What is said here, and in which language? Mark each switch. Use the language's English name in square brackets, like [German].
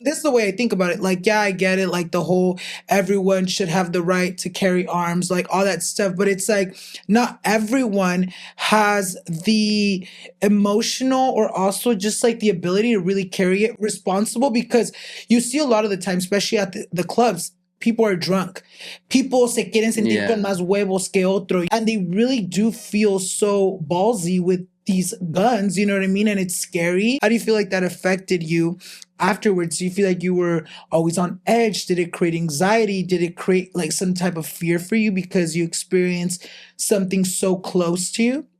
[English] This is the way I think about it. Like, yeah, I get it. Like the whole everyone should have the right to carry arms, like all that stuff. But it's like not everyone has the emotional or also just like the ability to really carry it responsible because you see a lot of the time, especially at the clubs, people are drunk. People [Spanish] se quieren sentir con más huevos que otro. [English] And they really do feel so ballsy with these guns, you know what I mean? And it's scary. How do you feel like that affected you afterwards? Do you feel like you were always on edge? Did it create anxiety? Did it create like some type of fear for you because you experienced something so close to you?